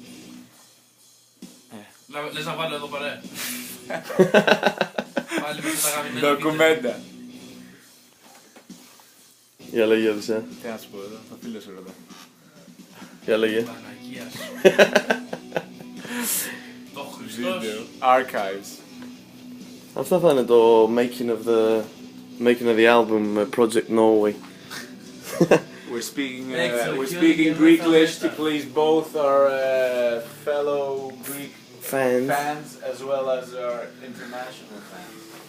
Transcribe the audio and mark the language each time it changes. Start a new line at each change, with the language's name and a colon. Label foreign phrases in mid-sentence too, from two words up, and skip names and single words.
Greek: Λες να βάλω εδώ παρέα. Πάλι με τα γαμημένα Ντοκουμέντα. Για λέγε, Οδυσσέα. Τι να σου πω εδώ, το φίλο σου ρωτά. Για λέγε. Παναγία σου. Το Χριστός. Βίντεο. Archives. Αυτά θα είναι το
English: making of the album
Greek: Project Norway.
English: We're speaking Excellent. Greeklish to please both our fellow Greek Fans. fans as well as our international fans.